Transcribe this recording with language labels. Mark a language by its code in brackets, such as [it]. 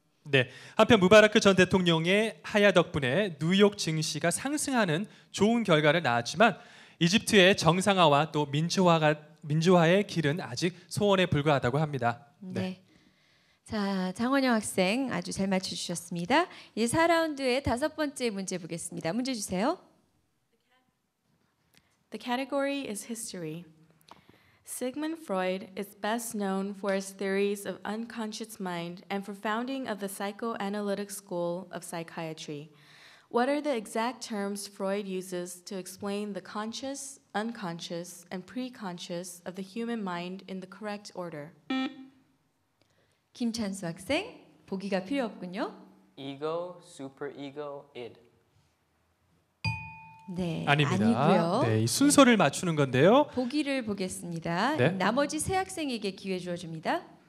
[ko] 네, 한편 무바라크 전 대통령의 하야 덕분에 뉴욕 증시가 상승하는 좋은 결과를 낳았지만 이집트의 정상화와 또 민주화의 길은 아직 소원에 불과하다고 합니다. 네. 자, 장원영 학생 아주 잘 맞춰주셨습니다. 이제 4라운드의 다섯 번째 문제 보겠습니다. 문제 주세요. [en] The category is history. Sigmund Freud is best known for his theories of unconscious mind and for founding of the psychoanalytic school of psychiatry. What are the exact terms Freud uses to explain the conscious, unconscious, and preconscious of the human mind in the correct order? [ko] 김찬수 학생 보기가 필요 없군요. [en] Ego, superego, id. [ko] 네, 아닙니다. 아니고요. 네, 이 순서를 맞추는 건데요. 보기를 보겠습니다. 네. 나머지 세 학생에게 기회 주어집니다.